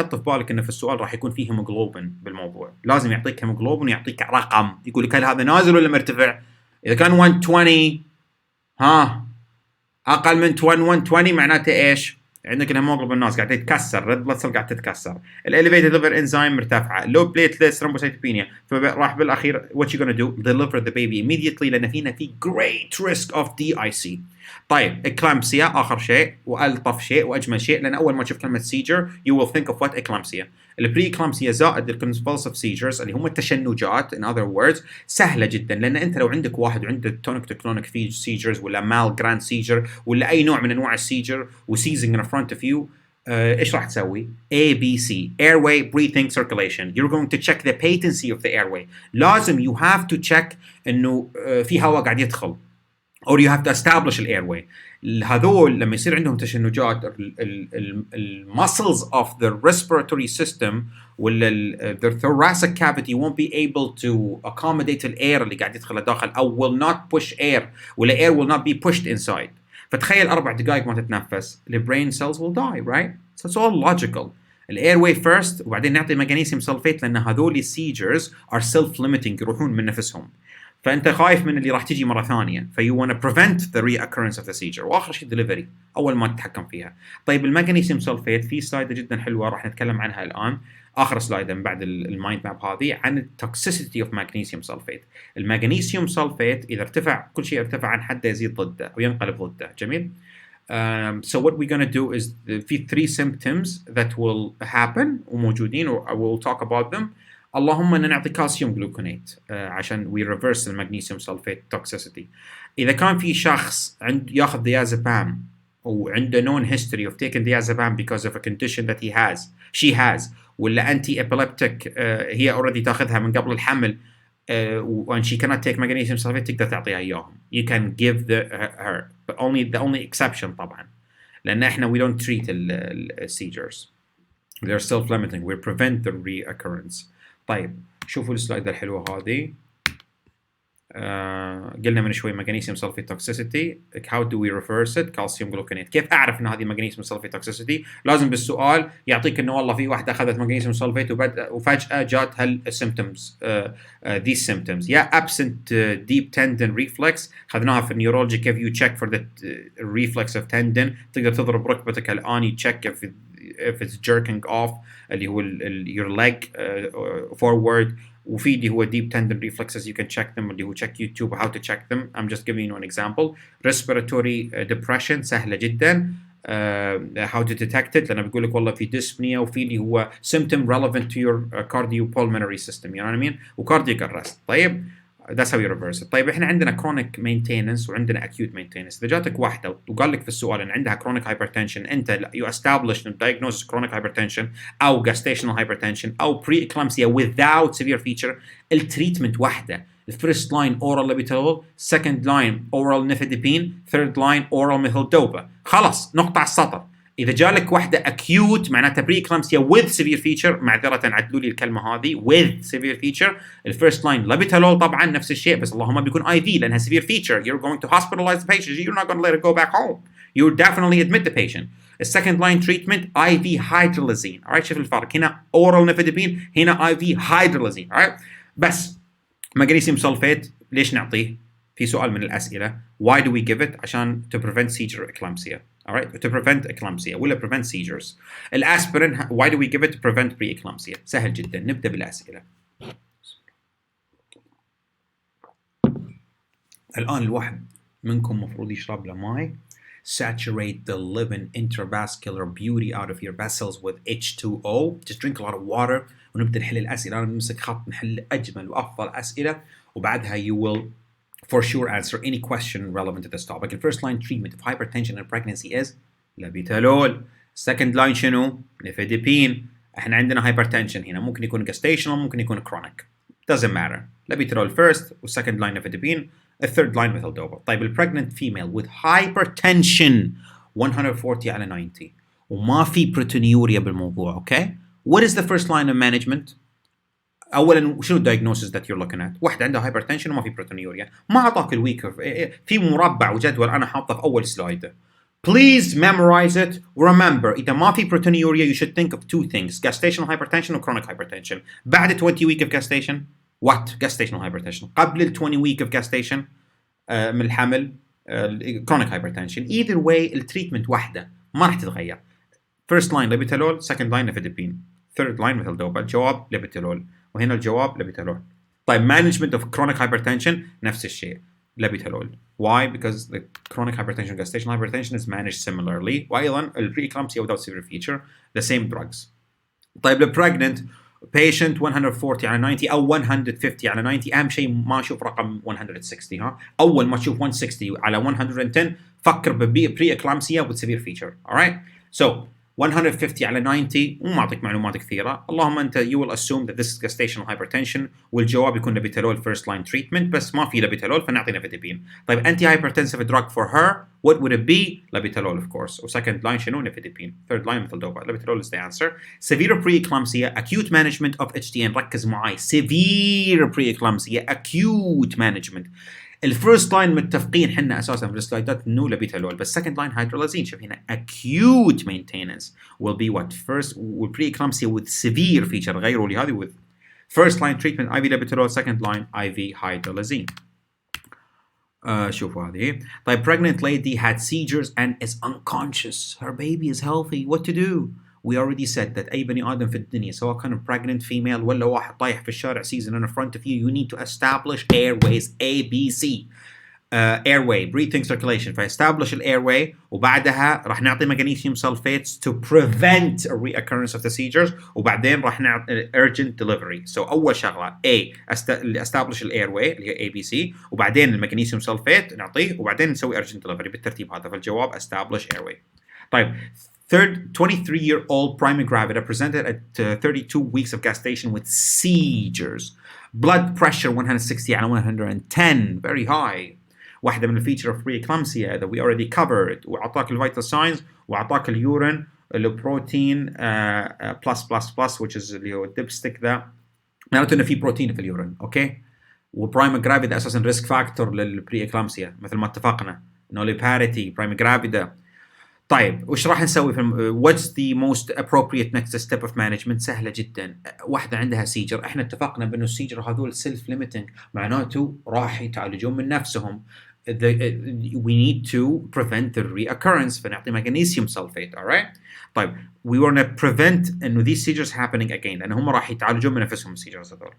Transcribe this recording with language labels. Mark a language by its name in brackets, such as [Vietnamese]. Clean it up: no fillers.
[Arabic] حط في بالك انه في السؤال راح يكون فيه هيموجلوبين بالموضوع. لازم يعطيك هيموجلوبين ويعطيك رقم يقول لك هل هذا نازل ولا مرتفع. اذا كان 120 اقل من 120 معناته ايش؟ عندك الهيموجلوبين الناس قاعد يتكسر، [English] ريد بلاد سيل [Arabic] قاعد تتكسر، الاليفيتد ليفر انزيم مرتفعه، لو بليتلتس ثرومبوسايتوبينيا. فراح بالاخير [English] what you gonna do deliver the baby immediately [Arabic] لان فينا في [English] great risk of DIC. [Arabic] طيب اكلامسيا اخر شيء والطف شيء واجمل شيء لان اول ما تشوف كلمه سيجر [English] you will think of what [Arabic] اكلامسيا. البري اكلامسيا زائد الكونفولسيف سيجرز اللي هم التشنجات [English] in other words [Arabic] سهله جدا لان انت لو عندك واحد وعنده تونيك تكلونيك سيجرز ولا مال جراند سيجر ولا اي نوع من انواع السيجر وسيزنج [English] in front of you [Arabic] ايش راح تسوي؟ [English] ABC airway breathing circulation. You're going to check the patency of the airway. [Arabic] لازم [English] you have to check [Arabic] انه في هواء قاعد يدخل. [English] or you have to establish الايرواي. [Arabic] هذول لما يصير عندهم تشنجات [English] المسلز of the respiratory system ولا the thoracic cavity won't be able to accommodate الاير [Arabic] اللي قاعد يدخل داخل [English] او will not push air ولا air will not be pushed inside. [Arabic] فتخيل 4 دقائق ما تتنفس [English] the brain cells will die, right? So it's all logical. [Arabic] الايرواي first وبعدين نعطي مغنيسيوم سلفيت لان هذول [English] seizures are self-limiting [Arabic] يروحون من نفسهم. فانت خايف من اللي راح تجي مره ثانيه فيو [English] wanna prevent the reoccurrence of the seizure. [Arabic] واخر شيء delivery اول ما تتحكم فيها. طيب المغنيسيوم سلفيت في سلايد جدا حلوه راح نتكلم عنها الان اخر سلايد من بعد المايند ماب هذه عن [English] التوكسيسيتي اوف [Arabic] مغنيسيوم سلفيت. المغنيسيوم سلفيت اذا ارتفع كل شيء ارتفع عن حده يزيد ضده وينقلب ضده. جميل. [English] So what we're going to do is [Arabic] في [English] 3 symptoms that will happen [Arabic] وموجودين [English] I will talk about them. [Arabic] اللهم ان نعطي كالسيوم جلوكونات عشان [English] we reverse [Arabic] المغنيسيوم سلفيت toxicity. اذا كان في شخص ياخذ ديازابام وعنده [English] known history of taking diazepam because of a condition that she has ولا anti epileptic [Arabic] هي already تاخذها من قبل الحمل [English] and she cannot take magnesium sulfate [Arabic] تقدر تعطيها اياهم. [English] You can give her but the only exception [Arabic] طبعا لان احنا [English] we don't treat seizures. They're self-limiting. We prevent the reoccurrence. [Arabic] طيب شوفوا السلايد الحلوه هذه. قلنا من شوي مغنيسيوم سلفيت توكسيسيتي. [English] how do we reverse it؟ [Arabic] كالسيوم جلوكونات. كيف اعرف ان هذه مغنيسيوم سلفيت توكسيسيتي؟ لازم بالسؤال يعطيك انه والله في واحده اخذت مغنيسيوم سلفيت وفجاه جات هالسيمبتومز [English] these symptoms. يا absent deep tendon reflex [Arabic] اخذناها في النيورولوجي كيف [English] you check for the reflex of tendon. [Arabic] تقدر تضرب ركبتك الان [English] check if it's jerking off [Arabic] اللي هو [English] your leg forward. [Arabic] وفي اللي هو [English] deep tendon reflexes you can check them [Arabic] اللي هو [English] check YouTube how to check them. I'm just giving you an example. respiratory depression سهلة جدا. how to detect it [Arabic] لأنه بيقول لك والله في [English] dyspnea [Arabic] وفي اللي هو [English] symptom relevant to your cardiopulmonary system you know what I mean وcardiac arrest. طيب that's how you reverse it. طيب احنا عندنا chronic maintenance وعندنا acute maintenance. [Arabic] اذا جاتك واحده وقال لك في السؤال [English] ان عندها chronic hypertension انت you established and diagnosed chronic hypertension او gestational hypertension او preeclampsia without severe feature [Arabic] التريتمنت واحده. [English] الفيرست line oral labetalol, second line oral nifedipine, third line oral methyldopa. [Arabic] خلاص نقطع السطر. إذا جالك واحدة acute معناتها preeclampsia [English] with severe feature [Arabic] معذرة عدلوا لي الكلمة هذه with severe feature. الفيرست لاين labetalol طبعا نفس الشيء بس اللهم بيكون IV لأنها [English] severe feature. You're going to hospitalize the patient. You're not going to let it go back home. You definitely admit the patient. The second line treatment IV hydrolazine. Alright [Arabic] شوف الفرق هنا [English] oral nifedipine هنا IV hydrolazine. Alright [Arabic] بس مغنيسيوم سلفيت ليش نعطيه؟ في سؤال من الأسئلة [English] why do we give it؟ عشان to prevent seizure eclampsia. Alright, to prevent eclampsia ولا prevent seizures. الأسبرين why do we give it to prevent pre-eclampsia؟ [Arabic] سهل جدا. نبدأ بالأسئلة. الآن الواحد منكم مفروض يشرب له ماي. [English] Saturate the living intravascular beauty out of your vessels with H2O. Just drink a lot of water. [Arabic] ونبدأ نحل الأسئلة. أنا بنمسك خط نحل أجمل وأفضل أسئلة وبعدها [English] you will for sure answer any question relevant to this topic. The first line treatment of hypertension and pregnancy is labetalol. Second line [Arabic] شنو؟ [English] nifedipine. [Arabic] احنا عندنا [English] hypertension [Arabic] هنا ممكن يكون gestational ممكن يكون chronic. [English] Doesn't matter. Labetalol first second line nifedipine. A third line methyldopa. [Arabic] طيب ال [English] pregnant female with hypertension [Arabic] 140 على 90 وما في proteinuria بالموضوع. [English] Okay? What is the first line of management؟ [Arabic] اولا شنو [English] الدايجنوسيس that you're looking at? [Arabic] واحده عندها هايبرتنشن وما في بروتونيوريا. ما اعطاك الويك في مربع وجدول انا حاطه في اول سلايد. [English] Please memorize it. Remember [Arabic] اذا ما في [English] proteinuria you should think of two things gestational hypertension و chronic hypertension. [Arabic] بعد [English] 20 week of gestation what؟ gestational hypertension. [Arabic] قبل ال [English] 20 week of gestation [Arabic] من الحمل [English] chronic hypertension. Either way [Arabic] التريتمنت واحده ما راح تتغير. [English] First line labetalol, second line nifedipine, third line methyldopa. [Arabic] الجواب labetalol. وهنا الجواب labetalol. طيب [English] management of chronic hypertension [Arabic] نفس الشيء [English] labetalol. Why? Because the chronic hypertension gestational hypertension is managed similarly. [Arabic] وأيضا ال [English] preeclampsia without severe feature the same drugs. [Arabic] طيب ال [English] pregnant patient [Arabic] 140 على 90 أو 150 على 90 أهم شيء ما أشوف رقم 160 ها. أول ما تشوف 160 على 110 فكر ب [English] preeclampsia with severe feature. Alright? So [Arabic] 150 على 90 مو معطيك معلومات كثيره، اللهم انت [English] you will assume that this is gestational hypertension، [Arabic] والجواب يكون لابيتالول [English] first line treatment، [Arabic] بس ما في لابيتالول فنعطي نيفيدبين. [English] طيب anti hypertensive drug for her what would it be؟ Labetalol of course. وسكند line [Arabic] شنو؟ [English] Nifedipine. Third line methyldopa. Labetalol is the answer. severe preeclampsia acute management of HTN. [Arabic] ركز معي [English] severe preeclampsia acute management. [Arabic] الفيرست لاين متفقين حنا اساسا في السلايدات انه لابيتالول، بس سكند لاين هيدرولازين. شوف هنا [English] acute maintenance will be what first preeclampsia with severe feature، [Arabic] غيروا لي هذه [English] with first line treatment IV labetalol, second line IV hydrolazine. [Arabic] شوفوا هذه. [English] طيب pregnant lady had seizures and is unconscious. Her baby is healthy. What to do? We already said that [Arabic] أي بني آدم في الدنيا سواء كان [English] pregnant female [Arabic] ولا واحد طايح في الشارع [English] season in front of you need to establish airways ABC. airway breathing circulation، [Arabic] فestablish [English] airway [Arabic] وبعدها راح نعطي [English] magnesium sulfates to prevent a reoccurrence of the seizures، [Arabic] وبعدين راح نعطي [English] urgent delivery. [Arabic] so أول شغلة A [English] establish airway [Arabic] اللي هي ABC، وبعدين المغنيسيوم سلفيت نعطيه، وبعدين نسوي [English] urgent delivery [Arabic] بالترتيب هذا. فالجواب [English] establish airway. طيب third 23-year-old prima gravida presented at 32 weeks of gestation with seizures. blood pressure 160 [Arabic] على [English] 110 very high. [Arabic] واحدة من الفيتشر [English] of preeclampsia that we already covered، [Arabic] وعطاك الفيتال ساينز وعطاك اليورين البروتين [English] plus which is [Arabic] اللي هو الدبستيك ذا، معناته انه في بروتين في اليورين. اوكي. وبرايما جرافيدا اساسا ريسك فاكتور للبريكلامسيا مثل ما اتفقنا، نوليباريتي برايما جرافيدا. طيب وش راح نسوي في [English] what's the most appropriate next step of management؟ [Arabic] سهلة جدا. واحدة عندها سيجر، احنا اتفقنا بانه السيجر هذول [English] self limiting، [Arabic] معناته راح يتعالجون من نفسهم. [English] we need to prevent the reoccurrence، [Arabic] فنعطي [English] magnesium sulfate. alright. [Arabic] طيب [English] we want to prevent [Arabic] انه [English] these seizures happening again، [Arabic] لان هم راح يتعالجون من نفسهم السيجرز هذول.